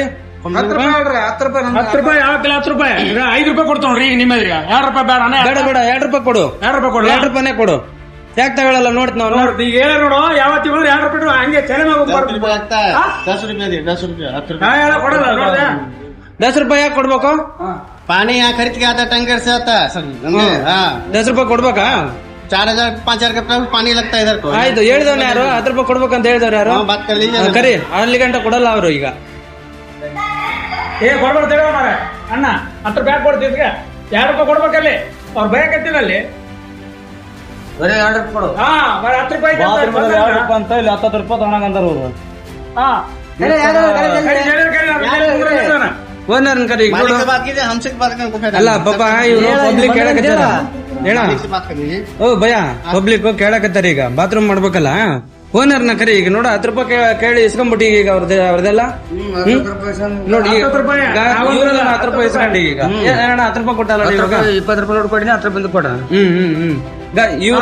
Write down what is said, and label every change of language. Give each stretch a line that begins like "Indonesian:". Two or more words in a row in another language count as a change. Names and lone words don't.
Kannada: 10 ರೂಪಾಯಿ ಯಾವತ್ತಿಲ್ಲ. 10 ರೂಪಾಯಿ 5 ರೂಪಾಯಿ ಕೊಡ್ತಾವ್ರಿ ಈಗ ನಿಮ್ಮ ಎದುರಿಗೆ. 2 ರೂಪಾಯಿ ಬೇಡ ಬೇಡ ಬೇಡ 2 ರೂಪಾಯಿ ಕೊಡು. 2 ರೂಪಾಯಿ ಕೊಡು. 2 ರೂಪಾಯಿನೇ ಕೊಡು. ಯಾಕೆ ತಗೊಳ್ಳಲ್ಲ ನೋಡ್ತೀನಿ ನಾವು. ನೋಡ್ರಿ ಈಗ ಹೇಳ ನೋಡು. ಯಾವತ್ತಿ ಬಂದ್ರೆ 2 ರೂಪಾಯಿ ಹಂಗೆ ತಲೆ ಮೇಲೆ 10 ರೂಪಾಯಿ 10 ರೂಪಾಯಿ ಕೊಡಲ್ಲ ನೋಡ್ದೆ. 10 ರೂಪಾಯಿ ಯಾಕೆ ಕೊಡ್ಬೇಕು?
Hindi: पानी यहाँ खरीद के आता टैंकर से आता है सर. हाँ
Kannada: 10 ರೂಪಾಯಿ ಕೊಡ್ಬೇಕಾ?
Hindi: 4000 5000 का पानी लगता है इधर को.
Kannada: ಆಯ್ತು ಹೇಳ್ದವ್ನ ಯಾರು? 10 ರೂಪಾಯಿ ಕೊಡ್ಬೇಕಂತ ಹೇಳ್ದವ್ರು ಯಾರು?
Hindi: हाँ, बात कर लीजिए.
Kannada: ಕರಿ ಅಲ್ಲಿ ಗಂಟ ಕೊಡಲ್ಲ ಅವರು ಈಗ. ಕೊಡ್ಬಾರ್ದು ಮಾರ ಅಣ್ಣ. 10 ರೂಪಾಯಿ ಕೊಡ್ತಿದ್ಗೆ 2 ರೂಪಾಯಿ ಕೊಡ್ಬೇಕಲ್ಲಿ. ಅವ್ರು ಭಯಕತ್ತಿಲ್ಲ ಅಲ್ಲಿ. ಬರೀ 2 ರೂಪಾಯಿ ಕೊಡು. ಹಾ 10 ರೂಪಾಯಿ 2 ರೂಪಾಯಿ ಅಂತ ಇಲ್ಲಿ 10 ರೂಪಾಯಿ ತಗೊಳಂತಾರ ಅವರು. ಹಾ ಓನರ್ನ ಕರಿ ಈಗ
Hindi: मालिक
Kannada: ನೋಡು.
Hindi: से बात कीजिए, हमसे बात करने को फायदा
Kannada: ಅಲ್ಲ
Hindi: नहीं.
Kannada: ಪಾಪ ಇವ್ರು ಪಬ್ಲಿಕ್ ಕೇಳಕತ್ತಾರ. ಹೇಳ
Hindi: मालिक से बात कर लीजिए.
Kannada: ಓ ಭಯ ಪಬ್ಲಿಕ್ ಕೇಳಕತ್ತಾರ ಈಗ ಬಾತ್ರೂಮ್ ಮಾಡ್ಬೇಕಲ್ಲ. ಓನರ್ನ ಕರಿ ಈಗ ನೋಡ 10 ರೂಪಾಯಿ ಕೇಳಿ ಇಸ್ಕೊಂಡ್ಬಿಟ್ಟು ಈಗ ಅವ್ರದೆಲ್ಲ ನೋಡಿ. 10 ರೂಪಾಯಿ 10 ರೂಪಾಯಿ ಇಸ್ಕೊಂಡಿ ಈಗ ಏನಣ್ಣ 10 ರೂಪಾಯಿ ಕೊಟ್ಟಲ್ಲ ಇವಾಗ? 20 ರೂಪಾಯಿ ನೋಡ್ ಕೊಡಿ, 10 ರೂಪಾಯಿ ಕೊಡ. ಇವ್ರು